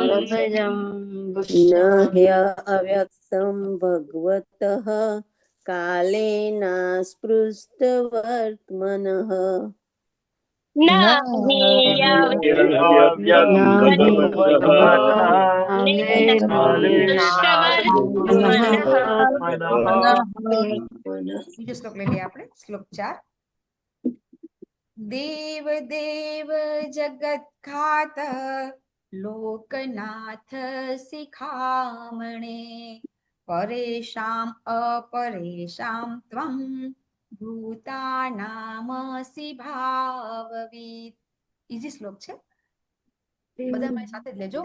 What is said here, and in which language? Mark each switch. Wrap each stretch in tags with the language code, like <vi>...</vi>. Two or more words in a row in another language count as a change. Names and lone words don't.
<sa>न ह्य अव्यक्तं भगवतः कालेन स्पृष्टवर्त्मनः न हि अव्यक्तं भगवतः कालेन स्पृष्टवर्त्मनः</sa> <gu>બીજો શ્લોક લઈ લઈએ આપણે શ્લોક 4</gu> <sa>દેવ દેવ જગત ખાત લોકનાથ શિખામણે પરેશામ અપરેશામ ત્વમ ભૂતાનામસી ભાવવિત</sa> <gu>ઈઝી શ્લોક છે બધા મારી સાથે જ લેજો</gu>